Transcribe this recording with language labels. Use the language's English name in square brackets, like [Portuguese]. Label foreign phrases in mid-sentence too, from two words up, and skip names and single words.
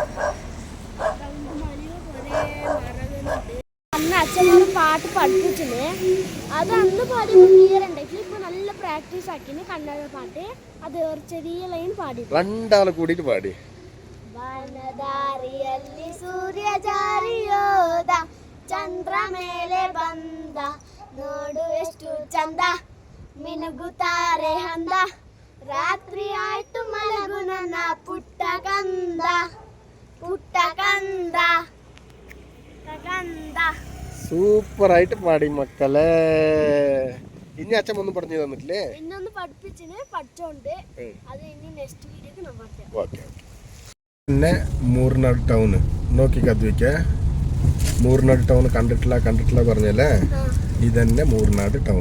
[Malayalam] അന്ന് അച്ഛനോട് പാട്ട് പഠിപ്പിച്ചിന്, അത് അന്ന് പാടിയപ്പോൾ ക്ലിയർ ഉണ്ടെങ്കിൽ ഇപ്പൊ നല്ല പ്രാക്ടീസ് ആക്കിന് കന്നഡ പാട്ട്. അത് ഒരു ചെറിയ ലൈൻ പാടി രണ്ടാളെ കൂടിയിട്ട് പാടി. [Kannada] വനദാരിಯಲ್ಲಿ ಸೂರ್ಯ ಜಾರಿಯೋದ ಚಂದ್ರ ಮೇಲೆ ಬಂದ ನೋಡು ಎಷ್ಟು ಚಂದ ಮಿನುಗುತ್ತಾರೆ ಹಂದ ರಾತ್ರಿ ಆಯ್ತು ಮಲಗು ನನ್ನ ಪುಟ್ಟ ಕಂದ ಪುಟ್ಟ ಕಂದ ಕಂದ. [Malayalam] സൂപ്പറായിട്ട് പാടി മക്കളെ. ഇനി അച്ഛൻ ഒന്നും പറഞ്ഞു തന്നിട്ടില്ലേ? ഇന്നൊന്ന് പഠിപ്പിച്ചിന്, പഠിച്ചോണ്ട് അത് ഇനി [English] next video [Malayalam] ഞാൻ പറയാം. ഓക്കെ. പിന്നെ മൂർനാട് ടൗണ് നോക്കി കത്തുവയ്ക്ക. മൂർനാട് ടൗൺ കണ്ടിട്ടില്ല പറഞ്ഞല്ലേ, ഇതന്നെ മൂർനാട് ടൗൺ.